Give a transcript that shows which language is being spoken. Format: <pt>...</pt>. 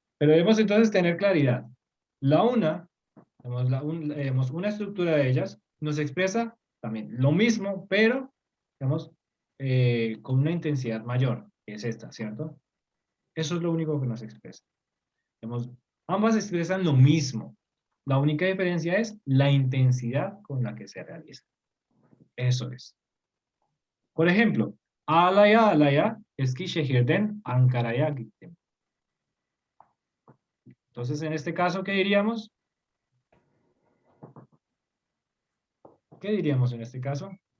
<es>pero debemos entonces tener claridad. Digamos, una estructura de ellas nos expresa también lo mismo, pero, digamos, con una intensidad mayor, que es esta, ¿cierto? Eso es lo único que nos expresa. Digamos, ambas expresan lo mismo. La única diferencia es la intensidad con la que se realiza. Eso es. Por ejemplo,</es> <tr>Alaya, Eskişehir'den Ankara'ya gittim.</tr> <es>Entonces, en este caso, ¿qué diríamos? ¿Qué diríamos en este caso?</es>